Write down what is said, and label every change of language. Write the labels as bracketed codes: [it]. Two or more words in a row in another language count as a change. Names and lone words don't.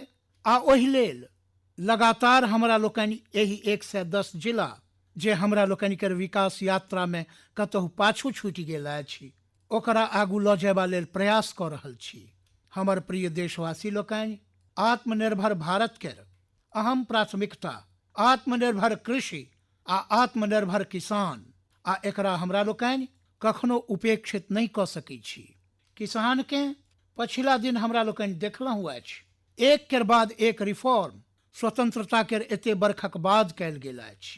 [mai] आ ओहि लेल लगातार हमरा लोकनि एहि 110 जिला जे हमरा लोकनि के विकास यात्रा में कतहु पाछू छूटि गेल अछि, ओकरा आगू लऽ जेबा लेल प्रयास कऽ रहल छी। हमर प्रिय देशवासी लोकनि, आत्मनिर्भर भारत के अहम प्राथमिकता आत्मनिर्भर कृषि आ आत्मनिर्भर किसान आ एकरा हमरा लोकनि कखनो उपेक्षित नहीं कऽ सकै छी। किसान के पछिला दिन हमरा लोकनि देखलहुँ अछि, एक केर बाद एक रिफॉर्म स्वतंत्रता केर एते बरखक बाद कयल गेल अछि।